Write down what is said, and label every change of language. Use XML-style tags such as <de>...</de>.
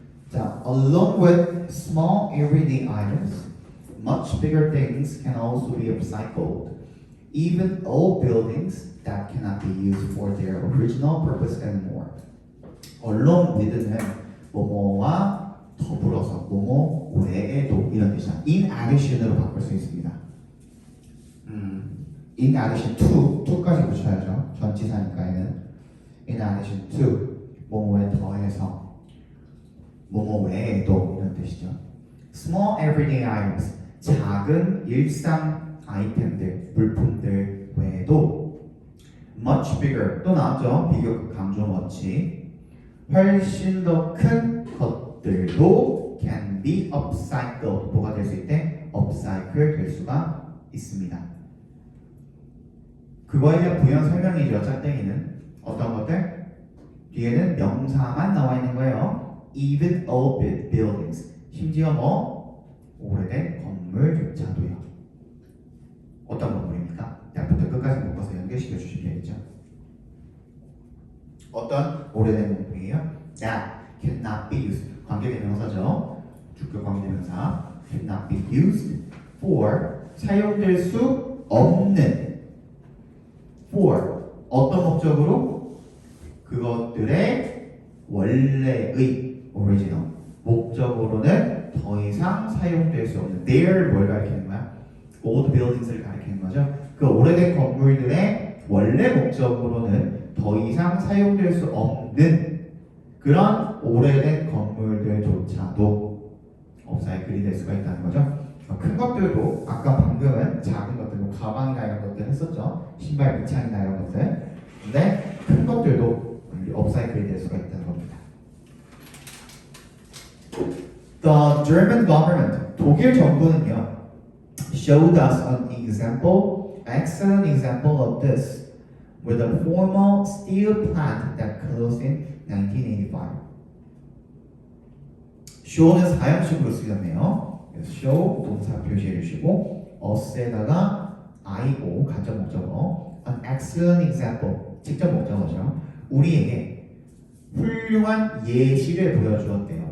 <en>자, along with small everyday items, much bigger things can also be upcycled. Even old buildings that cannot be used for their original purpose anymore.</en> <ko>along with는 뭐뭐와 더불어서 뭐뭐 외에도 이런 뜻이야. in addition으로 바꿀 수 있습니다. in addition to까지 붙여야죠. 전치사니까는 in addition to 뭐뭐에 더해서 뭐뭐 외에도 이런 뜻이죠. small everyday items 작은 일상 아이템들, 물품들 외에도 much bigger 또 나왔죠. 비교 강조 much 훨씬 더 큰 것들도 can be upcycled 뭐가 될 수 있대? upcycle 될 수가 있습니다. 그거에 대한 부연 설명이죠. 짝대기는 어떤 것들? 뒤에는 명사만 나와 있는 거예요. Even old buildings 심지어 뭐 오래된 건물조차도요. 어떤 건물입니까? 대부터 끝까지 묶어서 연결시켜 주시면 되겠죠. 어떤 오래된 건물이에요?</ko> <en>That cannot be used 관계대명사죠.</en> <ko>주격 관계대명사 cannot be used for 사용될 수 없는 for 어떤 목적으로? 그것들의 원래의 original 목적으로는 더 이상 사용될 수 없는 their 뭘 가리키는 거야? old buildings 를 가리키는 거죠. 그 오래된 건물들의 원래 목적으로는 더 이상 사용될 수 없는 그런 오래된 건물들조차도 업사이클이 될 수가 있다는 거죠. 큰 것들도 아까 방금은 작은 것들, 뭐 가방이나 이런 것들 했었죠. 신발 밑창이나 이런 것들. 근데 큰 것들도 업사이클이 될 수가 있다는 겁니다.</ko> <en>The German government, 독일 정부는요, showed us an example, excellent example of this, with a formal steel plant that closed in 1985.</en> <ko>show는 사형식으로 쓰였네요. 그래서 show 동사 표시해 주시고 us에다가 io 간접 목적어 an excellent example 직접 목적어죠. 우리에게 훌륭한 예시를 보여주었대요.</ko>